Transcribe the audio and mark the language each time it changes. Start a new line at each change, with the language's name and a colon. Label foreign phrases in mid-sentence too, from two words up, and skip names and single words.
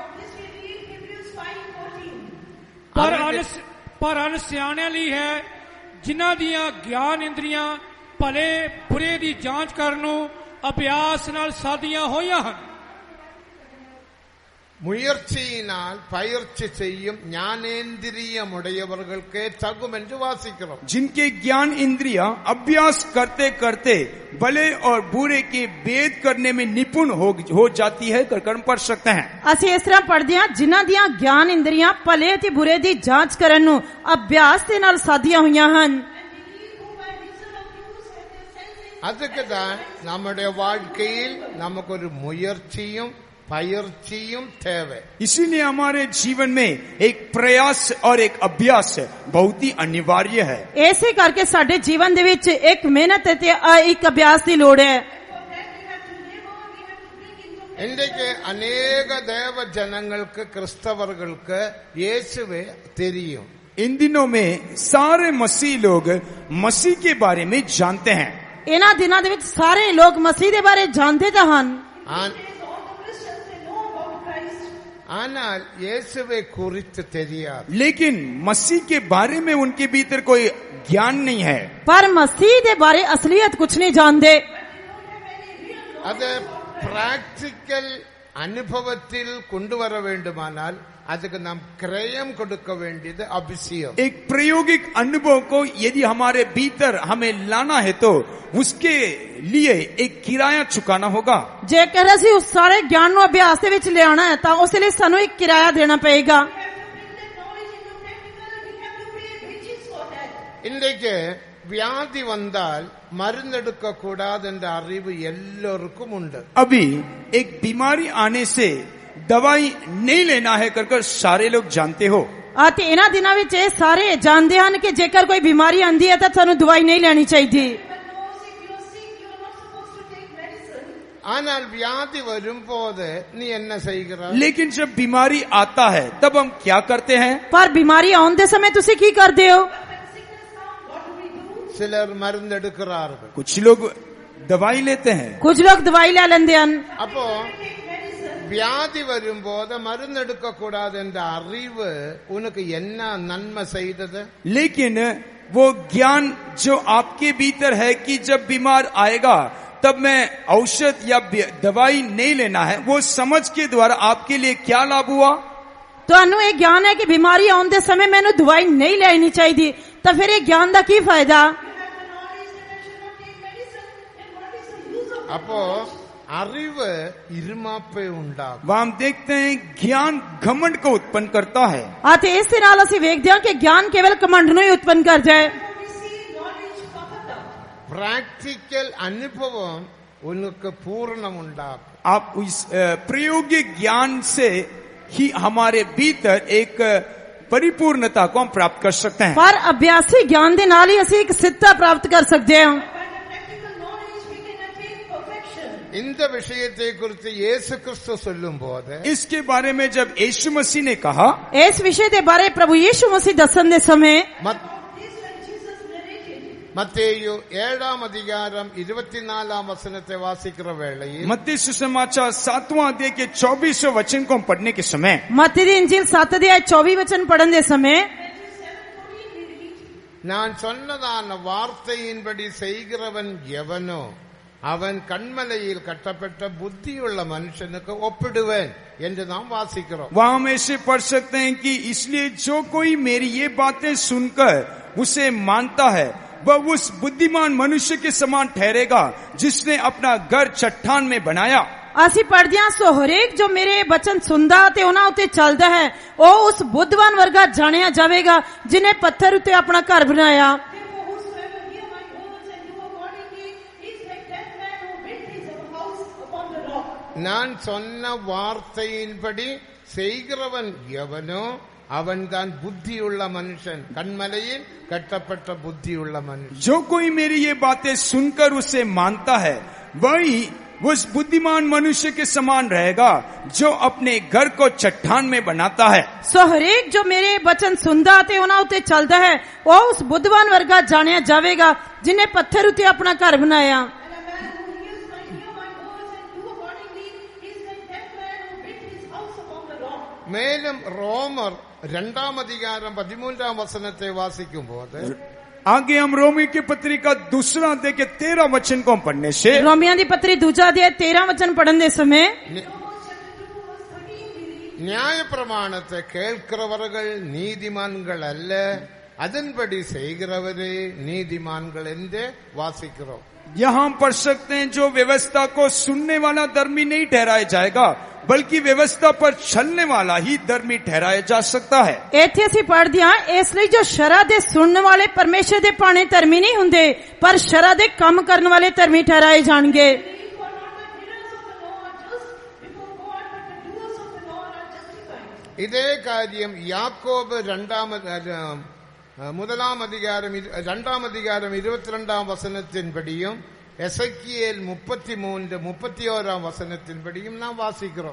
Punjabi: ਪਰ ਅਨ ਸਿਆਣਿਆਂ ਲਈ ਹੈ ਜਿਨ੍ਹਾਂ ਦੀਆਂ ਗਿਆਨ ਇੰਦਰੀਆਂ ਭਲੇ ਬੁਰੇ ਦੀ ਜਾਂਚ ਕਰਨ ਨੂੰ ਅਭਿਆਸ ਨਾਲ ਸਾਧੀਆਂ ਹੋਈਆਂ ਹਨ.
Tamil: முயற்சியினால் பயிற்சி செய்யும் ஞானேந்திரியமுடையவர்களுக்கே தகும் என்று வாசிக்கிறோம்.
Hindi: जिनके ज्ञान इंद्रियां अभ्यास करते करते भले और बुरे के भेद करने में निपुण हो जाती है, कर्म पढ़ सकते हैं.
Punjabi: ਅਸੀਂ ਇਸ ਤਰ੍ਹਾਂ ਪੜ੍ਹਦੇ ਹਾਂ, ਜਿਨ੍ਹਾਂ ਦੀਆਂ ਗਿਆਨ ਇੰਦਰੀਆਂ ਭਲੇ ਅਤੇ ਬੁਰੇ ਦੀ ਜਾਂਚ ਕਰਨ ਨੂੰ ਅਭਿਆਸ ਦੇ ਨਾਲ ਸਾਧੀਆਂ ਹੋਈਆਂ ਹਨ.
Tamil: அதுக்கு தான் நம்முடைய வாழ்க்கையில் நமக்கு ஒரு முயற்சியும் பயிற்சியும் தேவை.
Hindi: इसीलिए हमारे जीवन में एक प्रयास और एक अभ्यास बहुत ही अनिवार्य है.
Punjabi: ਇਸੇ ਕਰਕੇ ਸਾਡੇ ਜੀਵਨ ਦੇ ਵਿੱਚ ਇੱਕ ਮਿਹਨਤ ਅਤੇ ਇੱਕ ਅਭਿਆਸ ਦੀ ਲੋੜ ਹੈ.
Tamil: இன்றைக்கு அநேக தேவ ஜனங்களுக்கு கிறிஸ்தவர்களுக்கு இயேசுவே தெரியும்.
Hindi: इन दिनों में सारे मसीह लोग मसीह के बारे में जानते हैं.
Punjabi: ਇਹਨਾਂ ਦਿਨਾਂ ਦੇ ਵਿੱਚ ਸਾਰੇ ਲੋਕ ਮਸੀਹ ਦੇ ਬਾਰੇ ਜਾਣਦੇ ਤਾਂ ਹਨ,
Tamil: ஆனால் இயேசுவை குறித்து தெரியாது.
Hindi: लेकिन मसीह के बारे में उनके भीतर कोई ज्ञान नहीं है.
Punjabi: ਪਰ ਮਸੀਹ ਦੇ ਬਾਰੇ ਅਸਲੀਅਤ ਕੁਝ ਨਹੀਂ ਜਾਣਦੇ.
Tamil: அது பிராக்டிக்கல் அனுபவத்தில் கொண்டு வர வேண்டுமானால் அதுக்கு நாம் கிரயம் கொடுக்க வேண்டியது அவசியம்.
Hindi: एक प्रायोगिक अनुभव को यदि हमारे भीतर हमें लाना है तो उसके लिए एक किराया चुकाना होगा.
Punjabi: ਜੇਕਰ ਅਸੀਂ ਉਸ ਸਾਰੇ ਗਿਆਨ ਨੂੰ ਅਭਿਆਸ ਦੇ ਵਿੱਚ ਲਿਆਣਾ ਹੈ ਤਾਂ ਉਸ ਲਈ ਸਾਨੂੰ ਇੱਕ ਕਿਰਾਇਆ ਦੇਣਾ ਪਏਗਾ.
Tamil: இன்றைக்கு வியாதி வந்தால் மருந்தெடுக்க கூடாது என்ற அறிவு எல்லோருக்கும் உண்டு.
Hindi: अभी एक बीमारी आने से दवाई नहीं लेना है कर सारे लोग जानते हो.
Punjabi: ਅਤੇ ਇਹਨਾਂ ਦਿਨਾਂ ਵਿੱਚ ਇਹ ਸਾਰੇ ਜਾਣਦੇ ਹਨ ਕਿ ਜੇਕਰ ਕੋਈ ਬਿਮਾਰੀ ਆਂਦੀ ਹੈ ਤਾਂ ਸਾਨੂੰ ਦਵਾਈ ਨਹੀਂ ਲੈਣੀ ਚਾਹੀਦੀ.
Tamil: ஆனால் வியாதி வரும்போது நீ என்ன செய்கிறாய்?
Hindi: लेकिन जब बीमारी आता है तब हम क्या करते हैं?
Punjabi: ਪਰ ਬਿਮਾਰੀ ਆਉਣ ਦੇ ਸਮੇਂ ਤੁਸੀਂ ਕੀ ਕਰਦੇ ਹੋ?
Tamil: சிலர் மருந்தெடுக்கிறார்கள்.
Hindi: कुछ लोग दवाई लेते हैं.
Punjabi: ਕੁਝ ਲੋਕ ਦਵਾਈ ਲੈ ਲੈਂਦੇ ਹਨ.
Tamil: அப்போ வியாதி வரும்போது மருந்தெடுக்க கூடாது என்ற அறிவு உனக்கு என்ன நன்மை செய்தது?
Hindi: लेकिन वो ज्ञान जो आपके भीतर है कि जब बीमार आएगा तब मैं औषध या दवाई नहीं लेना है, वो समझ के द्वारा आपके लिए क्या लाभ हुआ?
Punjabi: ਤੁਹਾਨੂੰ ਇਹ ਗਿਆਨ ਹੈ ਕਿ ਬਿਮਾਰੀ ਆਉਣ ਦੇ ਸਮੇਂ ਮੈਨੂੰ ਦਵਾਈ ਨਹੀਂ ਲੈਣੀ ਚਾਹੀਦੀ, ਤਾਂ ਫਿਰ ਇਹ ਗਿਆਨ ਦਾ ਕੀ ਫਾਇਦਾ?
Tamil: அப்போ அறிவு இருமாப்பை உண்டாகும்.
Hindi: वह हम देखते हैं ज्ञान घमंड को उत्पन्न करता है.
Punjabi: ਅਤੇ ਇਸ ਦੇ ਨਾਲ ਅਸੀਂ ਵੇਖਦੇ ਹਾਂ ਕਿ ਗਿਆਨ ਕੇਵਲ ਕਮੰਡ ਨੂੰ ਹੀ ਉਤਪੰਨ ਕਰਦਾ ਹੈ.
Tamil: பிராக்டிக்கல் அனுபவம் உனக்கு பூரணம் உண்டாகும்.
Hindi: आप इस प्रायोगिक ज्ञान से ही हमारे भीतर एक परिपूर्णता को हम प्राप्त कर सकते हैं.
Punjabi: ਪਰ ਅਭਿਆਸੀ ਗਿਆਨ ਦੇ ਨਾਲ ਹੀ ਅਸੀਂ ਇੱਕ ਸਿੱਧਤਾ ਪ੍ਰਾਪਤ ਕਰ ਸਕਦੇ ਹਾਂ.
Tamil: இந்த விஷயத்தை குறித்து இயேசு கிறிஸ்து சொல்லும்போது
Hindi: इसके बारे में जब यीशु मसीह ने कहा,
Punjabi: ਇਸ ਵਿਸ਼ੇ ਦੇ ਬਾਰੇ ਪ੍ਰਭੂ ਯੀਸ਼ੂ ਮਸੀਹ ਦੱਸਣ ਦੇ ਸਮੇਂ
Tamil: மத்தேயு 7ஆம் அதிகாரம் 24ஆம் வசனத்தை வாசிக்கிற வேளையில்
Hindi: मत्ती सुसमाचार 7वां अध्याय के 24वें वचन को हम पढ़ने के समय
Punjabi: ਮੱਤੀ ਦੀ ਇੰਜੀਲ 7 ਅਧਿਆਇ 24 ਵਚਨ ਪੜਨ ਦੇ ਸਮੇਂ
Tamil: நான் சொன்னதான வார்த்தையின்படி செய்கிறவன் எவனோ அவன் கண்மலையில் கட்டப்பட்ட புத்தியுள்ள மனுஷனுக்கு ஒப்பிடுவேன் என்று நாம் வாசிக்கிறோம்.
Hindi: वहां हम ऐसे पढ़ सकते हैं कि इसलिए जो कोई मेरी ये बातें सुनकर उसे मानता है वह उस बुद्धिमान मनुष्य के समान ठहरेगा जिसने अपना घर चट्टान में बनाया.
Punjabi: ਅਸੀਂ ਪੜ੍ਹਦੇ ਹਾਂ, ਸੋ ਹਰੇਕ ਜੋ ਮੇਰੇ ਬਚਨ ਸੁਣਦਾ ਤੇ ਉਹਨਾਂ ਉੱਤੇ ਚੱਲਦਾ ਹੈ ਉਹ ਉਸ ਬੁੱਧਵਾਨ ਵਰਗਾ ਜਾਣਿਆ ਜਾਵੇਗਾ ਜਿਨੇ ਪੱਥਰ ਉੱਤੇ ਆਪਣਾ ਘਰ ਬਣਾਇਆ.
Tamil: நான் சொன்ன வார்த்தையின்படி செய்கிறவன் எவனோ அவன்தான் புத்தியுள்ள மனுஷன், கண்மலையில் கட்டப்பட்ட புத்தியுள்ள மனுஷன்.
Hindi: जो कोई मेरी ये बातें सुनकर उसे मानता है वही उस बुद्धिमान मनुष्य के समान रहेगा जो अपने घर को चट्टान में बनाता है.
Punjabi: ਸੋ ਹਰੇਕ ਜੋ ਮੇਰੇ ਬਚਨ ਸੁਣਦਾ ਤੇ ਉਹਨਾਂ ਉੱਤੇ ਚੱਲਦਾ ਹੈ ਉਹ ਉਸ ਬੁੱਧਵਾਨ ਵਰਗਾ ਜਾਣਿਆ ਜਾਵੇਗਾ ਜਿਨੇ ਪੱਥਰ ਉੱਤੇ ਆਪਣਾ ਘਰ ਬਣਾਇਆ.
Tamil: மேலும் ரோமர் 2ஆம் அதிகாரம் 13ஆம் வசனத்தை வாசிக்கும் போது
Hindi: आगे हम रोमी की पत्री का दूसरा अध्याय के 13 वचन को पढ़ने से
Punjabi: ਰੋਮੀਆਂ ਦੀ ਪੱਤਰੀ ਦੂਜਾ ਅਧਿਆਇ 13 ਵਚਨ ਪੜਨ ਦੇ ਸਮੇਂ
Tamil: நியாயப்பிரமாணத்தை கேட்கிறவர்கள் நீதிமான்கள் அல்ல, அதன்படி செய்கிறவரே நீதிமான்கள் என்று வாசிக்கிறோம்.
Hindi: यहाँ पढ़ सकते हैं, जो व्यवस्था को सुनने वाला धर्मी नहीं ठहराया जाएगा, बल्कि व्यवस्था पर चलने वाला ही धर्मी ठहराया जा सकता है।
Punjabi: ਇੱਥੇ ਅਸੀਂ ਪੜ੍ਹਦੇ ਹਾਂ, ਇਸ ਲਈ ਜੋ ਸ਼ਰ੍ਹਾ ਦੇ ਸੁਣਨ ਵਾਲੇ ਪਰਮੇਸ਼ਰ ਦੇ ਭਾਣੇ ਧਰਮੀ ਨਹੀਂ ਹੁੰਦੇ, ਪਰ ਸ਼ਰ੍ਹਾ ਦੇ ਕੰਮ ਕਰਨ ਵਾਲੇ ਧਰਮੀ ਠਹਿਰਾਏ ਜਾਣਗੇ।
Tamil: இதே காரியம் யாக்கோபு 2 அதிகாரம் 22 வசனத்தின்படியும் எசேக்கியேல் 33 31 वचनத்தின்படியும் நாம் வாசிக்கிறோம்.